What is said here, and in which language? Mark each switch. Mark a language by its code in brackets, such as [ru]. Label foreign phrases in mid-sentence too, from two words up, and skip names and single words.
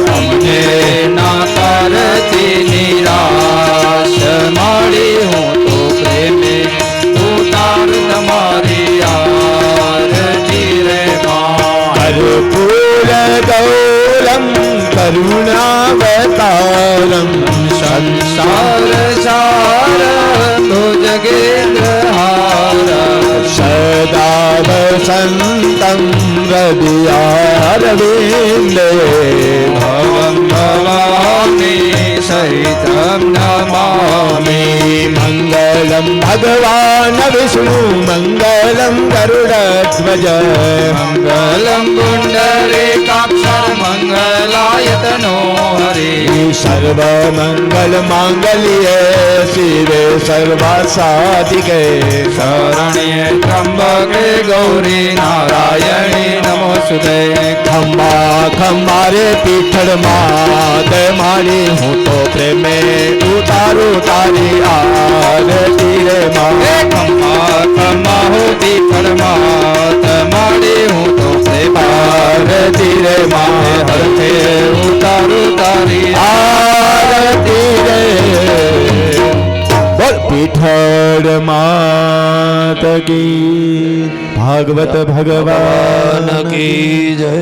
[gu] અમને ના કરતી નિરાશ માડી હું તો પ્રેમે ઉતાર તમારી આરતી રે માં [sa] કર્પૂર ગૌરમ કરુણાવતારમ સંસાર સાર તો જગેન્દ્ર હાર वसन्तं हृदयारविन्दे भवं भवामि सहितं नमामि मङ्गलं भगवान् विष्णु मङ्गलं गरुडध्वज मङ्गलं पुण्डरीकाक्षर मङ्गलायतनो हरि सर्वमङ्गलमाङ्गल्ये शिवे सर्वासाधिके शरण्ये त्र्यम्बके गौरी नारायणी नमोस्तुते [gu] ખમ્બા ખમ્બા રે પીઠડ માત મારી હું તો પ્રેમે ઉતારું તારી આરતી રે માં ખમ્મા ખમ્મા હોતી ફરમાત માડી હું તો સે આરતી રે માં હરતે ઉતારું તારી આરતી રે બોલ પીઠડ માત કી ભાગવત ભગવાન કી જય